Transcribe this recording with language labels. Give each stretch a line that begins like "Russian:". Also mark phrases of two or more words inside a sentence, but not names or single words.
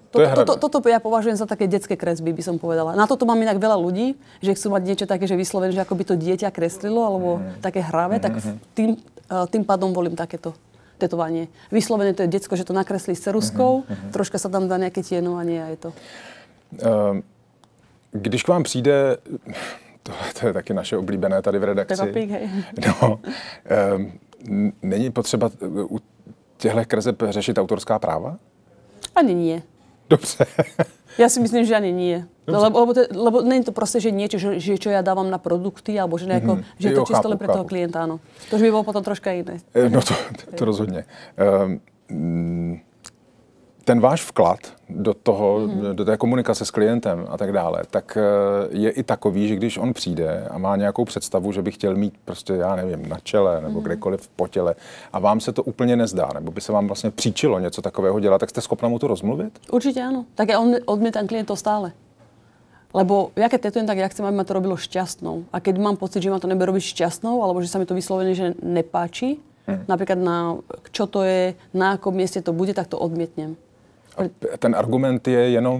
Slovak: Toto ja považujem za také detské kresby, by som povedala. Na toto mám inak veľa ľudí, že chcú mať niečo také, že vyslovené, že ako by to dieťa kreslilo, alebo také hravé, tak tým pádom volím takéto tetovanie. Vyslovené to je decko, že to nakreslí s ceruskou, troška sa tam dá nejaké tienovanie a je to.
Czech: Když k vám přijde, to je taky naše oblíbené tady v redakci.
Slovak: Peppa hej.
Czech: No, není potřeba u těchto kreseb řešit autorská práva?
Slovak: Ani nie.
Czech: Dobře.
Slovak: Ja si myslím, že ani nie. Lebo nie je to proste, že niečo, že čo ja dávam na produkty, alebo že nejako, že to čisto len pre toho klienta, áno. To už by bolo potom troška iné.
Czech: No to rozhodně. Ten váš vklad do té komunikace s klientem a tak dále, tak je i takový, že když on přijde a má nějakou představu, že by chtěl mít prostě, já nevím, na čele nebo kdekoliv po těle a vám se to úplně nezdá, nebo by se vám vlastně příčilo něco takového dělat, tak jste schopná mu to rozmluvit?
Slovak: Určite áno. Tak ja odmietam klientov stále. Lebo ja keď tetujem, tak ja chcem, aby ma to robilo šťastnou. A keď mám pocit, že ma to nebude robiť šťastnou, alebo že sa mi to vyslovene, že nepáči, napríklad čo to je, na akom mieste to bude, tak to odmietnem.
Czech: A ten argument je jenom...